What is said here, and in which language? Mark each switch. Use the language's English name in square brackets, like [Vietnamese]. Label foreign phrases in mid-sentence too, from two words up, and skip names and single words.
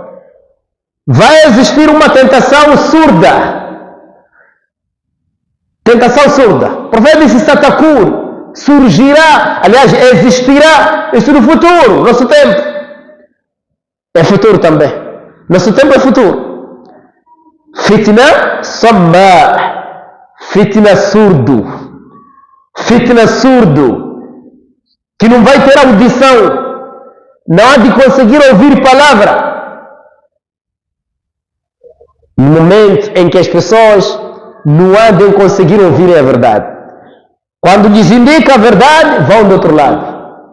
[Portuguese] Vai existir uma tentação surda. Tentação surda. O profeta disse Satakur, surgirá, aliás, existirá isso no futuro, nosso tempo. É futuro também. Nosso tempo é futuro. [Arabic] فتنة صماء, [Portuguese] fitna surdo. Fitna surdo, que não vai ter audição, não há de conseguir ouvir palavra. No momento em que as pessoas não há de conseguir ouvir a verdade. Quando lhes indica a verdade, vão do outro lado.